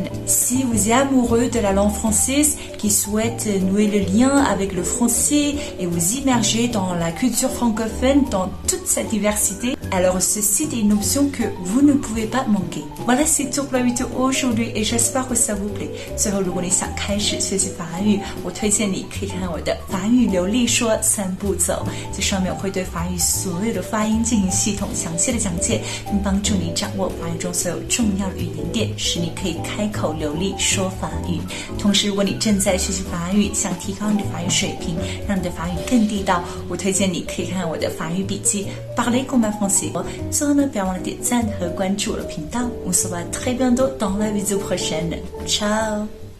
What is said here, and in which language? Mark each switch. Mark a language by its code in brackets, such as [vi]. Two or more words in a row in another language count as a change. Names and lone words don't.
[fr] Si vous êtes amoureux de la langue française, qui souhaite nouer le lien avec le français et vous immerger dans la culture francophone dans toute sa diversité, alors ce site est une option que vous ne pouvez pas manquer. Voilà, c'est tout pour la vidéo aujourd'hui et j'espère que ça vous plaît. [zh] 最后，如果你想开始学习法语，我推荐你可以看看我的法语流利说3步走。这上面我会对法语所有的发音进行系统详细的讲解，并帮助你掌握法语中所有重要的语言点，使你可以开口流利说法语。同时，如果你正在学习法语，想提高你的法语水平，让你的法语更地道，我推荐你可以看看我的法语笔记 Parler comme un français。最后呢，不要忘了点赞和关注我的频道。 [fr] On se voit très bientôt dans la vidéo prochaine. Ciao!